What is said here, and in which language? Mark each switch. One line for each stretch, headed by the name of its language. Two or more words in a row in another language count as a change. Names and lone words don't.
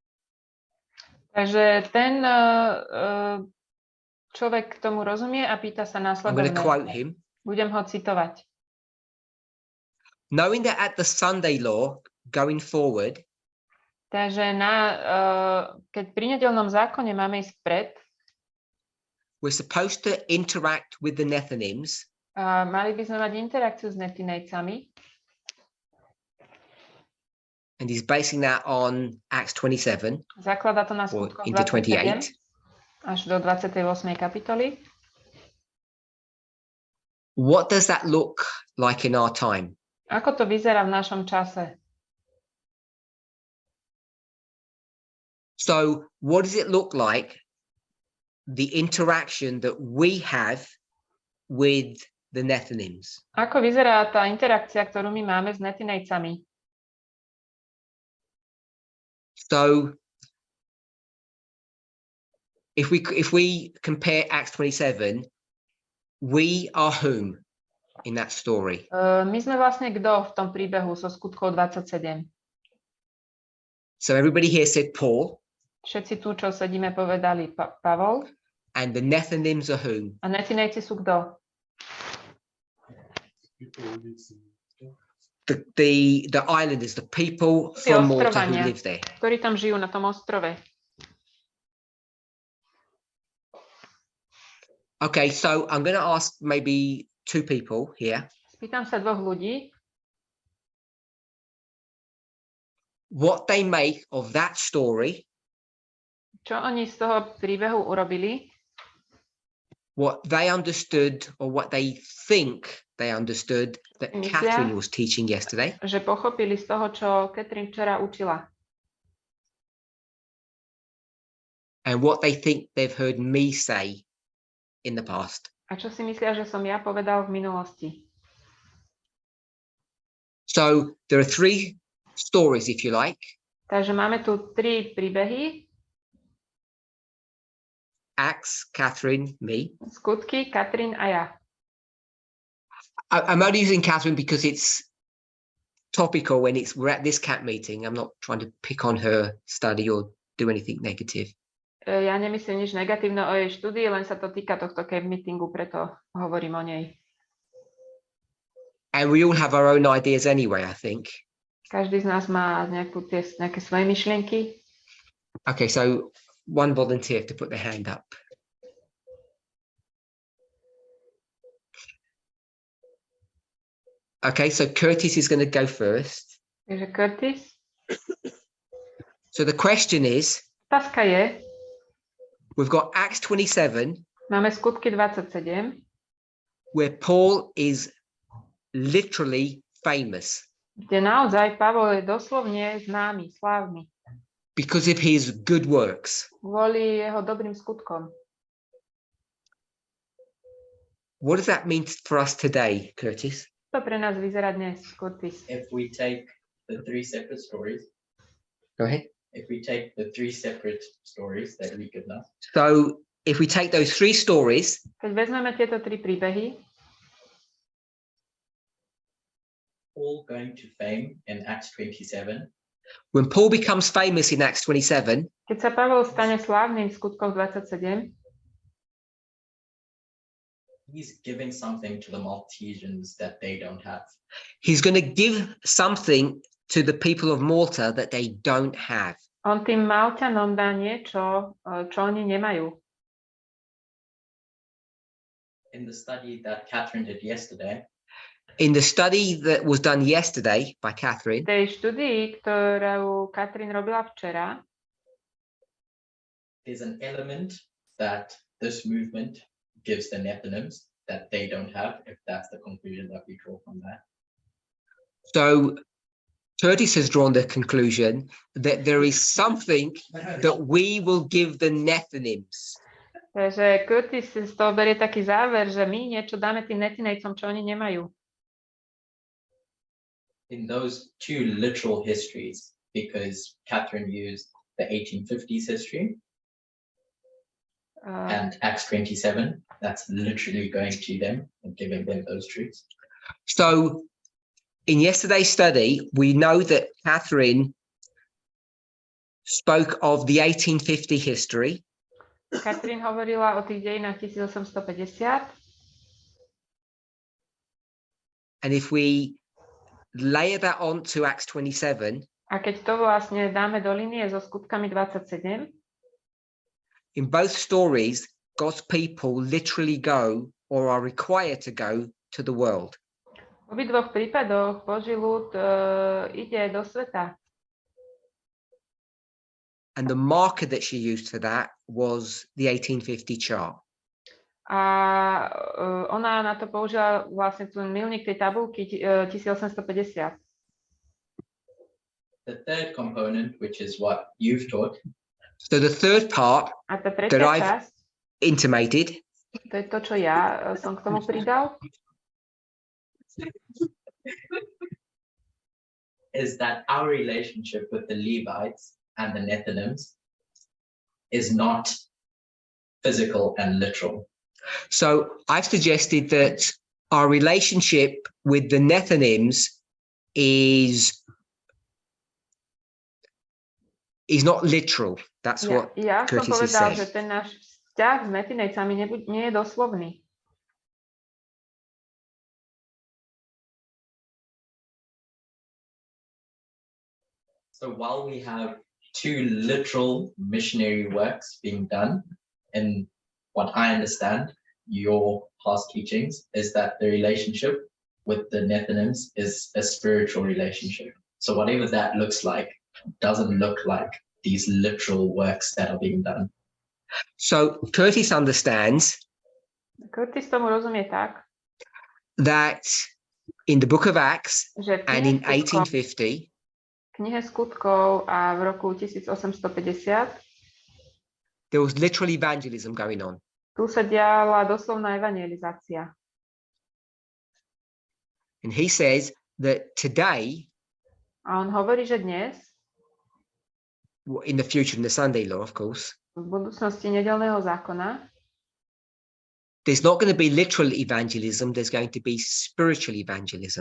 Slovak: Takže ten človek k tomu rozumie a pýta sa
English: I'm going to quote
Slovak: následovne.
English: him.
Slovak: Budem ho citovať.
English: Knowing that at the Sunday law going forward,
Slovak: Takže keď pri nedeľnom zákone máme ísť vpred,
English: we're supposed to interact with the Nethinims,
Slovak: mali by sme mať interakciu s netinejcami.
English: and he's basing that on Acts 27
Slovak: Zaklada to na
English: or
Slovak: skutkoch
English: into 27 28.
Slovak: až do 28. kapitoly.
English: What does that look like in our time?
Slovak: Ako to vyzerá v našom čase?
English: So what does it look like, the interaction that we have with the Nethinims?
Slovak: Ako vyzerá tá interakcia, ktorú my máme s netinejcami?
English: So if we compare Acts 27, we are whom in that story?
Slovak: My sme vlastne kto v tom príbehu so skutkov 27?
English: So everybody here said Paul,
Slovak: Všetci tu, čo sedíme, povedali Pavol.
English: and the Nethinims are whom?
Slovak: A netinejci sú kto?
English: The islanders, the people
Slovak: Tí
English: from Malta who
Slovak: ostrovania,
English: live there.
Slovak: ktorí tam žijú na tom ostrove.
English: Okay, so I'm going to ask maybe two people here.
Slovak: Spýtam sa dvoch ľudí,
English: What they make of that story,
Slovak: čo oni z toho príbehu urobili,
English: what they understood or what they think they understood that
Slovak: Myslia,
English: Catherine was teaching yesterday,
Slovak: že pochopili z toho, čo Catherine včera učila.
English: and what they think they've heard me say in the past.
Slovak: A čo si myslia, že som ja povedal v minulosti?
English: So there are three stories, if you like.
Slovak: Takže máme tu tri príbehy.
English: Acts, Catherine, me.
Slovak: Skutky, Katrin a ja.
English: I'm only using Catherine because it's topical when we're at this camp meeting. I'm not trying to pick on her study or do anything negative.
Slovak: Ja nemyslím nič negatívne o jej štúdii, len sa to týka tohto
English: camp meetingu,
Slovak: preto hovorím o nej.
English: And we all have our own ideas anyway, I think.
Slovak: Každý z nás má nejaké svoje myšlienky.
English: Okay, so one volunteer to put their hand up. Okay, so Curtis is going to go first.
Slovak: Takže Curtis.
English: So the question is,
Slovak: Otázka je,
English: we've got Acts 27,
Slovak: máme skutky 27,
English: where Paul is literally famous
Slovak: kde naozaj Pavol je doslovne známy, slávny,
English: because of his good works.
Slovak: kvôli jeho dobrým skutkom.
English: What does that mean for us today, Curtis?
Slovak: To pre nás vyzerá dnes, Curtis.
English: If we take the three separate stories, Go ahead. if we take the three separate stories that we could know, So if we take those three stories,
Slovak: Keď vezmeme tieto tri príbehy,
English: all going to fame in Acts 27, when Paul becomes famous in Acts 27,
Slovak: keď sa Pavol stane slávnym v skutkoch 27,
English: he's giving something to the Maltesians that they don't have. he's going to give something to the people of Malta that they don't have.
Slovak: On tým Malťanom dá niečo, čo oni nemajú.
English: In the study that Catherine did yesterday, In the study that was done yesterday by Catherine,
Slovak: V tej štúdii, ktorú Katrin robila včera,
English: there's an element that this movement gives the Nephilims that they don't have, if that's the conclusion that we draw from that. so Curtis has drawn the conclusion that there is something that we will give the Nephilims.
Slovak: takže Curtis z toho berie taký záver, že my niečo dáme tým netinejcom, čo oni nemajú.
English: In those two literal histories, because Catherine used the 1850s history and Acts 27, that's literally going to them and giving them those truths. So in yesterday's study, we know that Catherine spoke of the 1850 history.
Slovak: Katrin hovorila o tých dejinách 1850
English: And if we layer that on to Acts 27,
Slovak: a keď to vlastne dáme do linie so skutkami 27,
English: in both stories, God's people literally go or are required to go to the world.
Slovak: v obidvoch prípadoch Boží ľud ide do sveta.
English: And the marker that she used for that was the 1850 chart.
Slovak: A ona na to použila vlastne ten milník tej tabulky 1850.
English: The third component, which is what you've taught, So the third part
Slovak: A tá tretia
English: that I've
Slovak: časť,
English: intimated
Slovak: to je to, čo ja som k tomu pridal,
English: is that our relationship with the Levites and the Nephilims is not physical and literal. So I've suggested that our relationship with the Nephilims is not literal. That's what
Slovak: ja som
English: Curtis has
Slovak: povedal,
English: said.
Slovak: že ten náš vzťah s netinejcami nie je doslovný.
English: So while we have two literal missionary works being done, and what I understand your past teachings is that the relationship with the Nephilims is a spiritual relationship. So whatever that looks like doesn't look like these literal works that are being done. So Curtis understands
Slovak: Curtis tomu rozumie tak,
English: that in the book of Acts
Slovak: že v
English: and in 1850,
Slovak: knihe skutkov a v roku 1850
English: there was literal evangelism going on.
Slovak: tu sa diala doslovná evanjelizácia.
English: And he says that today,
Slovak: A on hovorí, že dnes,
English: in the future, in the Sunday law, of course,
Slovak: v budúcnosti nedeľného zákona,
English: there's not going to be literal evangelism, there's going to be spiritual evangelism.